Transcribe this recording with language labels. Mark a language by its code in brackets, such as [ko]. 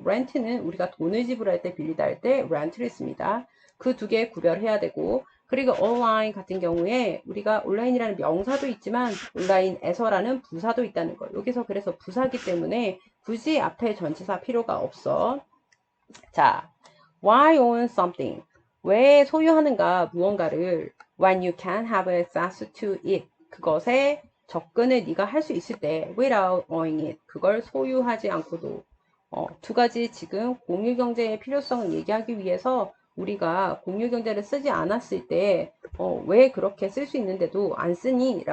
[ko] rent는 우리가 돈을 지불할 때 빌리다 할 때 rent를 씁니다. 그 두 개 구별해야 되고, 그리고 온라인 같은 경우에 우리가 온라인이라는 명사도 있지만 온라인에서라는 부사도 있다는 거. 여기서 그래서 부사기 때문에 굳이 앞에 전치사 필요가 없어. [en] 자, why own something? [ko] 왜 소유하는가 무언가를 [en] when you can have access to it. [ko] 그것에 접근을 네가 할 수 있을 때 [en] without owning it. [ko] 그걸 소유하지 않고도 두 가지 지금 공유경제의 필요성을 얘기하기 위해서 우리가 공유경제를 쓰지 않았을 때 왜 그렇게 쓸 수 있는데도 안 쓰니?